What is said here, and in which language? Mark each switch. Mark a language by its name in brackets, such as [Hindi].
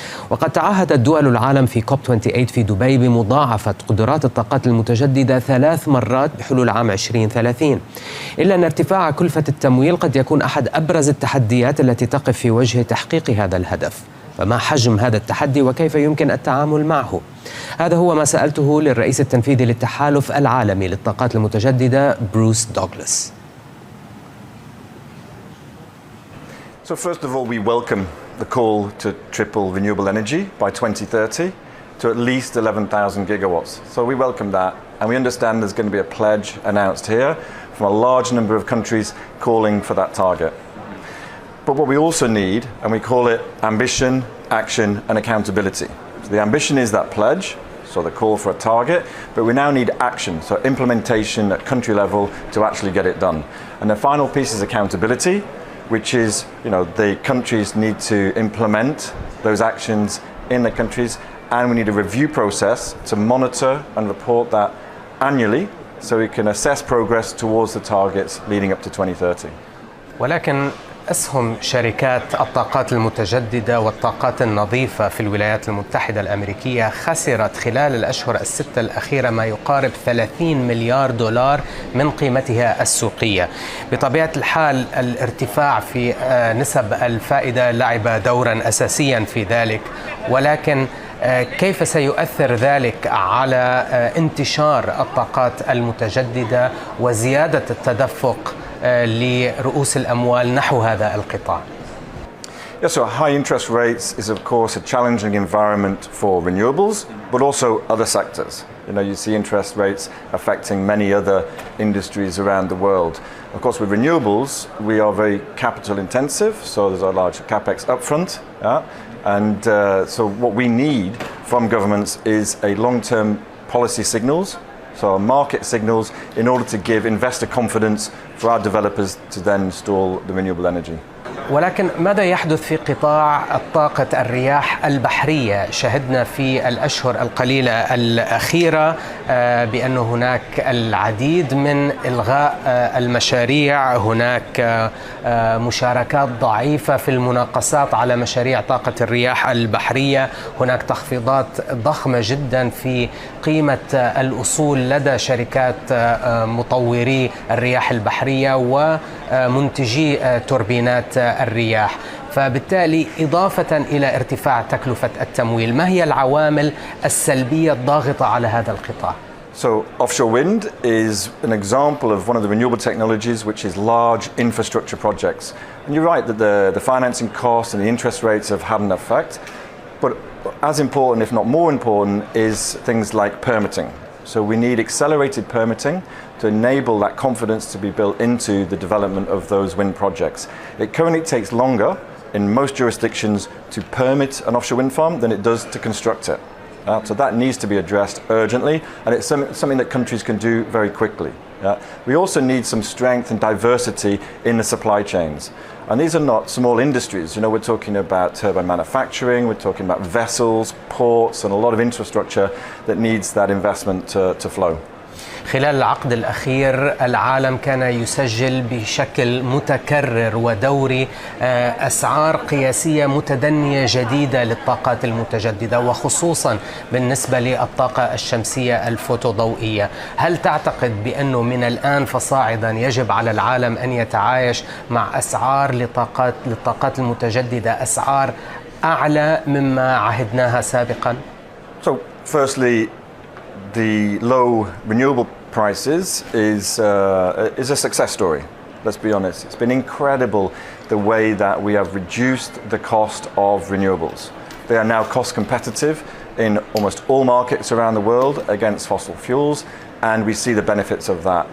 [Arabic] وقد تعهدت دول العالم في كوب 28 في دبي بمضاعفة قدرات الطاقات المتجددة 3 مرات بحلول عام 2030، إلا أن ارتفاع كلفة التمويل قد يكون أحد أبرز التحديات التي تقف في وجه تحقيق هذا الهدف. فما حجم هذا التحدي وكيف يمكن التعامل معه؟ هذا هو ما سألته للرئيس التنفيذي للتحالف العالمي للطاقات المتجددة بروس دوغلاس. [English] So first of all, we welcome the call to triple renewable energy by 2030 to at least 11,000 gigawatts. So we welcome that And we understand there's going to be a pledge announced here from a large number of countries calling for that target. But what we also need, and we call it ambition, action, and accountability. So the ambition is that pledge, so the call for a target, but we now need action, so implementation at country level to actually get it done. And the final piece is accountability, which is, the countries need to implement those actions in the countries, and we need a review process to monitor and report that annually so we can assess progress towards the targets leading up to 2030. [Arabic] ولكن أسهم شركات الطاقات المتجددة والطاقات النظيفة في الولايات المتحدة الأمريكية خسرت خلال الأشهر الستة الأخيرة ما يقارب 30 مليار دولار من قيمتها السوقية. بطبيعة الحال الارتفاع في نسب الفائدة لعب دورا أساسيا في ذلك، ولكن كيف سيؤثر ذلك على انتشار الطاقات المتجددة وزيادة التدفق لرؤوس الأموال نحو هذا القطاع؟ [English] Yes, so high interest rates is of course a challenging environment for renewables, but also other sectors. You see interest rates affecting many other industries around the world. Of course, with renewables, we are very capital intensive, so there's a large capex upfront. And so what we need from governments is a long-term policy signals, so market signals, in order to give investor confidence for our developers to then install the renewable energy. [Arabic] ولكن ماذا يحدث في قطاع طاقة الرياح البحرية؟ شهدنا في الأشهر القليلة الأخيرة بأن هناك العديد من إلغاء المشاريع، هناك مشاركات ضعيفة في المناقصات على مشاريع طاقة الرياح البحرية، هناك تخفيضات ضخمة جدا في قيمة الأصول لدى شركات مطوري الرياح البحرية ومنتجي توربينات الرياح. فبالتالي إضافة إلى ارتفاع تكلفة التمويل، ما هي العوامل السلبية الضاغطة على هذا القطاع؟ [English] So offshore wind is an example of one of the renewable technologies which is large infrastructure projects. And you're right that the financing costs and the interest rates have had an effect, but as important, if not more important, is things like permitting. So we need accelerated permitting to enable that confidence to be built into the development of those wind projects. It currently takes longer in most jurisdictions to permit an offshore wind farm than it does to construct it. So that needs to be addressed urgently, and it's something that countries can do very quickly. We also need some strength and diversity in the supply chains. And these are not small industries. We're talking about turbine manufacturing, we're talking about vessels, ports, and a lot of infrastructure that needs that investment to flow. [Arabic] خلال العقد الأخير العالم كان يسجل بشكل متكرر ودوري أسعار قياسية متدنية جديدة للطاقات المتجددة، وخصوصا بالنسبة للطاقة الشمسية الفوتوضوئية. هل تعتقد بأنه من الآن فصاعدا يجب على العالم أن يتعايش مع أسعار للطاقات المتجددة أسعار أعلى مما عهدناها سابقا؟ [English] So firstly, the low renewable prices is a success story. Let's be honest. It's been incredible the way that we have reduced the cost of renewables. They are now cost competitive in almost all markets around the world against fossil fuels, and we see the benefits of that.